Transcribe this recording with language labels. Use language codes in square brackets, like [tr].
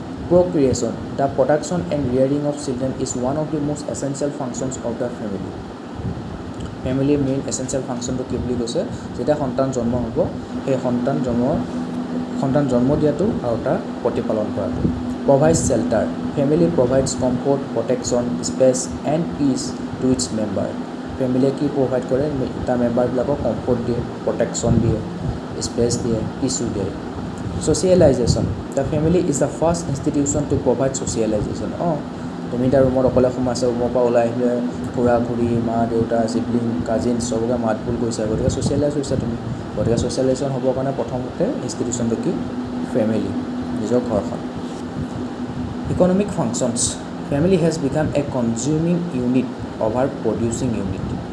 [en] Procreation, the production and rearing of children is one of the most essential functions of the family. [as] ফেমিলিৰ main essential ফাংচনটো কি বুলি কৈছে, যেতিয়া সন্তান জন্ম হ'ব সেই সন্তান জন্ম দিয়াটো আৰু তাৰ প্ৰতিপালন কৰাটো। [en] Provides shelter, family provides comfort, protection, space and peace to its member. [as] ফেমিলিয়ে কি প্ৰভাইড কৰে, তাৰ মেম্বাৰবিলাকক কমফৰ্ট দিয়ে, প্ৰটেকশ্যন দিয়ে, স্পেচ দিয়ে, পিচো দিয়ে। [en] Socialization, the family is the first institution to provide socialization. [as] তুমি এতিয়া ৰুমত অকলে সোমাইছা, ৰুমৰ পৰা ওলাই আহিলে খুৰা খুৰী, মা দেউতা, চিবলিং, কাজিনছ চবকে মাত বোল কৰিছা, গতিকে ছ'চিয়েলাইজ হৈছা তুমি। গতিকে ছ'চিয়েলাইজেশ্যন হ'বৰ কাৰণে প্ৰথমতে ইনষ্টিটিউশ্যনটো কি, ফেমিলি, নিজৰ ঘৰখন। [en] Economic functions, family has become a consuming unit over producing unit.